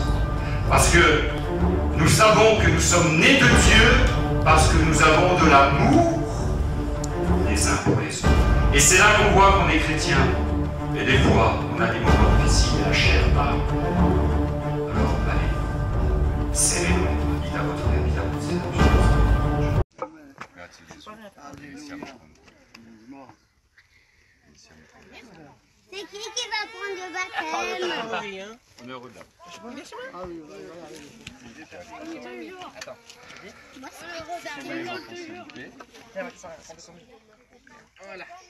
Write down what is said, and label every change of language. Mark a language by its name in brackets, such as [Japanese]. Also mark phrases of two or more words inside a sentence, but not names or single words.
[French] Parce que nous savons que nous sommes nés de Dieu parce que nous avons de l'amour les uns pour les autres. Et c'est là qu'on voit qu'on est chrétien. Et des fois, on a des moments difficiles, la chair parle. Alors, allez, serrez-nous, dites à votre frère, dites à votre sœur. [Italian] Grazie Gesù. Iniziamo con [French] C'est qui va prendre le baptême? on est heureux là. Attends. Moi, c'est Voilà.